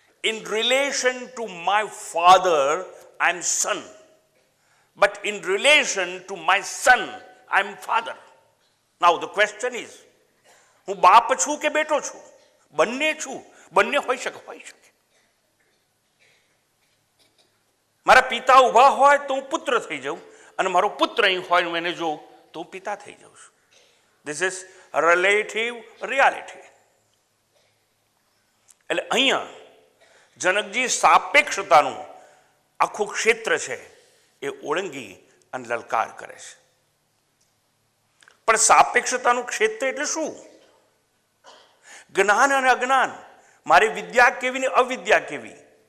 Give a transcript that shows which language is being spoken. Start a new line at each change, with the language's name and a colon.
English: In relation to my father, I am son. But in relation to my son, I am father. Now the question is,
Gujarati: હું બાપ છું કે બેટો છું? બંને છું. બંને હોઈ શકે. મારા પિતા ઉભા હોય તો હું પુત્ર થઈ જાઉં, અને મારો પુત્ર અહીં હોય હું એને જોઉં તો હું પિતા થઈ જાઉં છું.
English: This is relative reality.
Gujarati: એટલે અહીંયા જનકજી સાપેક્ષતાનું આખું ક્ષેત્ર છે એ ઓળંગી અને લલકાર કરે છે. પણ સાપેક્ષતાનું ક્ષેત્ર એટલે શું? જ્ઞાન અને અજ્ઞાન, મારે વિદ્યા કેવી ને અવિદ્યા કેવી?